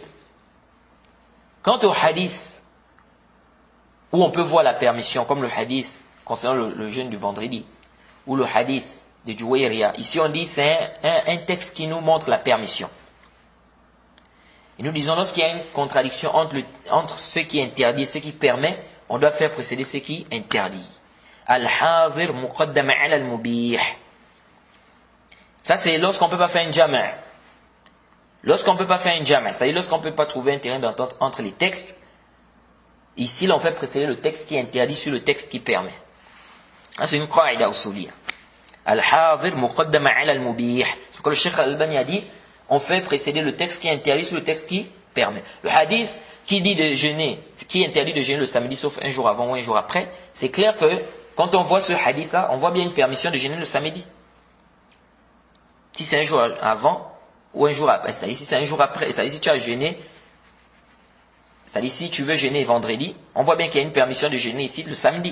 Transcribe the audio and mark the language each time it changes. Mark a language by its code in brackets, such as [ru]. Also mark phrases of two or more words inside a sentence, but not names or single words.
[fr] Quant au hadith, où on peut voir la permission, comme le hadith concernant le jeûne du vendredi, ou le hadith de Juwayriya, ici on dit c'est un texte qui nous montre la permission. Et nous disons, lorsqu'il y a une contradiction entre ce qui est interdit et ce qui permet, on doit faire précéder ce qui est interdit. [ar] الحاظر مقدم على المبيح. [fr] Ça c'est lorsqu'on ne peut pas faire un jama'. Lorsqu'on ne peut pas faire un jama', c'est-à-dire lorsqu'on ne peut pas trouver un terrain d'entente entre les textes, ici on fait précéder le texte qui est interdit sur le texte qui permet. C'est une [ar] قاعدة أصولية. الحاظر مقدم على المبيح. [fr] C'est pourquoi le Cheikh Al-Albani a dit, on fait précéder le texte qui est interdit sur le texte qui permet. Le hadith qui dit de jeûner, qui est interdit de jeûner le samedi sauf un jour avant ou un jour après, c'est clair que quand on voit ce hadith-là, on voit bien une permission de jeûner le samedi. Si c'est un jour avant ou un jour après, c'est-à-dire si c'est un jour après, c'est-à-dire si tu as jeûné, c'est-à-dire si tu veux jeûner vendredi, on voit bien qu'il y a une permission de jeûner ici le samedi.